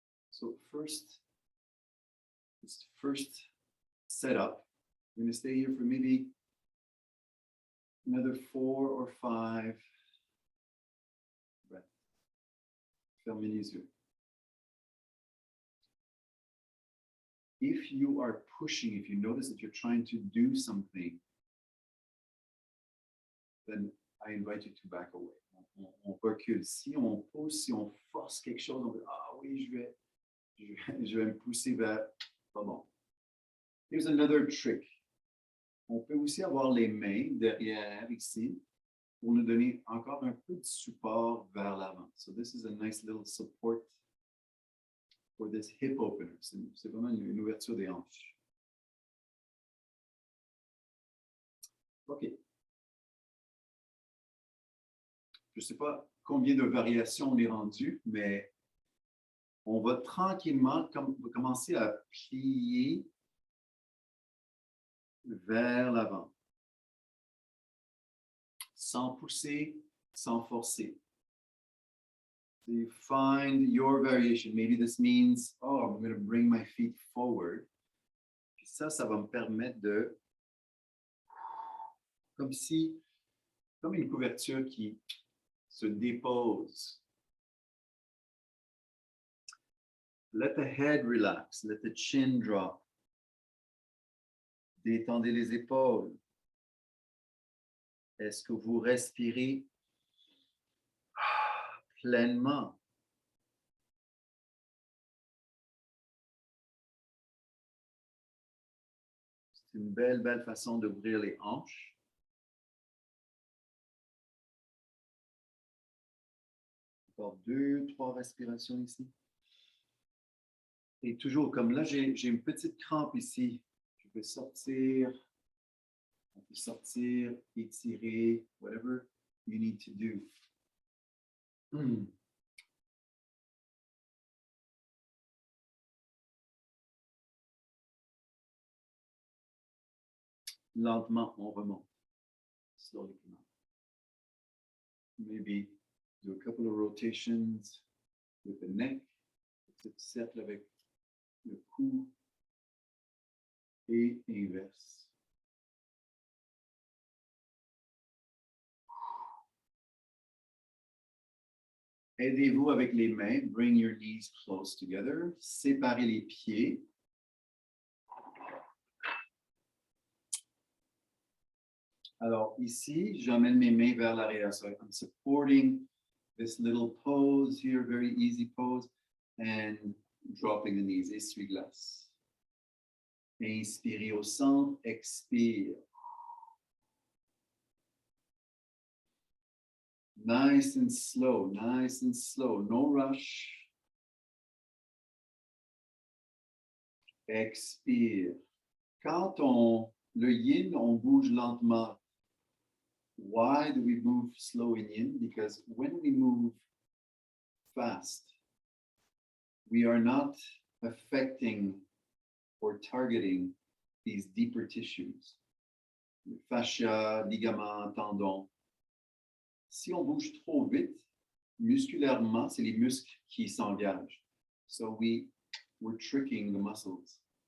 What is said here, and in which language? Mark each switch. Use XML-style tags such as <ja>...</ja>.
<en>So first setup, I'm going to stay here for maybe another 4 or 5 breaths.</en> <fr>Fermez les yeux.</fr> <en>If you are pushing, if you notice that you're trying to do something, then I invite you to back away.</en> <fr>On recule. Si on pousse, si on force quelque chose, on dit, ah oui, je vais me pousser vers, pas bon.</fr> <en>Here's another trick.</en> <fr>On peut aussi avoir les mains derrière ici pour nous donner encore un peu de support vers l'avant.</fr> <en>So this is a nice little support for this hip opener.</en> <fr>C'est vraiment une ouverture des hanches. OK. Je ne sais pas combien de variations on est rendu, mais on va tranquillement commencer à plier vers l'avant. Sans pousser, sans forcer.</fr> <en>So you find your variation. Maybe this means, oh, I'm going to bring my feet forward.</en> <fr>Puis ça va me permettre de, comme une couverture qui se dépose.</fr> <en>Let the head relax, let the chin drop.</en> <fr>Détendez les épaules. Est-ce que vous respirez pleinement? C'est une belle façon d'ouvrir les hanches. Encore 2, 3 respirations ici. Et toujours comme là, j'ai une petite crampe ici. Je peux sortir. On peut sortir, étirer,</fr> <en>whatever you need to do.</en> <fr>Lentement, on remonte.</fr> <en>Slowly come out. Maybe do a couple of rotations with the neck.</en> <fr>Petit cercle avec le cou et inverse. Aidez-vous avec les mains.</fr> <en>Bring your knees close together.</en> <fr>Séparez les pieds. Alors ici, j'amène mes mains vers l'arrière.</fr> <en>So I'm supporting this little pose here, very easy pose, and dropping the knees.</en> <fr>Essuie-glace. Inspirez au centre, expire.</fr> <en>Nice and slow, no rush.</en> <fr>Expire. Quand le yin, on bouge lentement.</fr> <en>Why do we move slow in yin? Because when we move fast, we are not affecting or targeting these deeper tissues. Fascia, ligaments, tendons.</en> <fr>Si on bouge trop vite, musculairement, c'est les muscles qui s'engagent.</fr> <en>So we're tricking the muscles.</en>